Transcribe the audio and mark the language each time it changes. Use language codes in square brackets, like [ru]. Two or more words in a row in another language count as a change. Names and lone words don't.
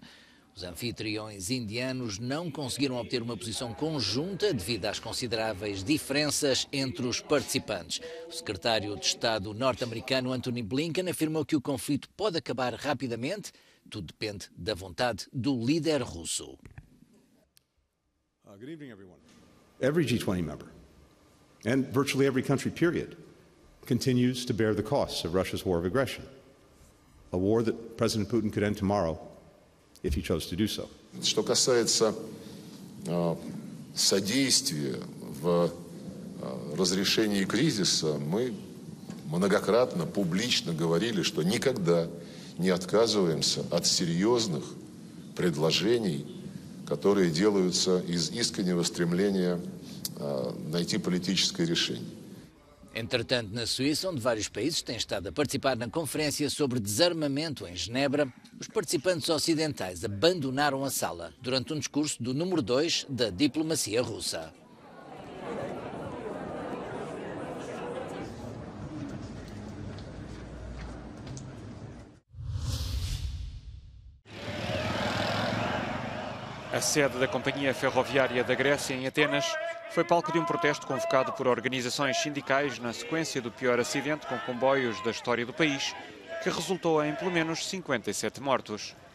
[pt] Os anfitriões indianos não conseguiram obter uma posição conjunta devido às consideráveis diferenças entre os participantes. O secretário de Estado norte-americano Antony Blinken afirmou que o conflito pode acabar rapidamente, tudo depende da vontade do líder russo. [en] Good evening, everyone. Every G20 member, and virtually every country, period, continues to bear the costs of Russia's war of aggression. A war that President Putin could end tomorrow if he chose to do so. [ru] Что касается содействия в разрешении кризиса, мы многократно публично говорили, что никогда не отказываемся от серьезных предложений, которые делаются из искреннего стремления найти политическое решение. [pt] Entretanto, na Suíça, onde vários países têm estado a participar na conferência sobre desarmamento em Genebra, os participantes ocidentais abandonaram a sala durante um discurso do número 2 da diplomacia russa. A sede da companhia ferroviária da Grécia, em Atenas, foi palco de um protesto convocado por organizações sindicais na sequência do pior acidente com comboios da história do país, que resultou em pelo menos 57 mortos.